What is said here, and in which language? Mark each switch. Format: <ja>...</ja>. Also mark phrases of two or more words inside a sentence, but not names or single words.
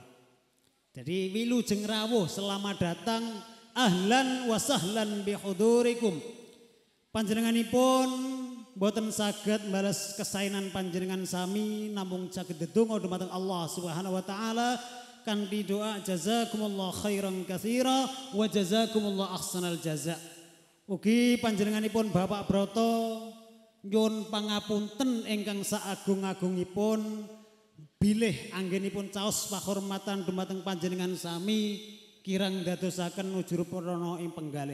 <jv>Jadi wilujeng rawuh</jv> <id>selamat datang</id> <ar>أهلا وسهلا بحضوركم.</ar> <jv>Panjenenganipun boten saged balas kesainan panjenengan sami namung saged ndedonga dumateng</jv> <ar>الله سبحانه وتعالى</ar> <jv>kanthi doa</jv> <ar>جزاكم الله خيرا كثيرا وجزاكم الله أحسن الجزاء.</ar> <jv>Ugi panjenenganipun Bapak Broto nyuwun pangapunten ingkang saagung-agungipun bilih anggenipun caos pahormatan dumateng panjenengan sami kirang dadosaken ujur prana ing penggalih.</jv>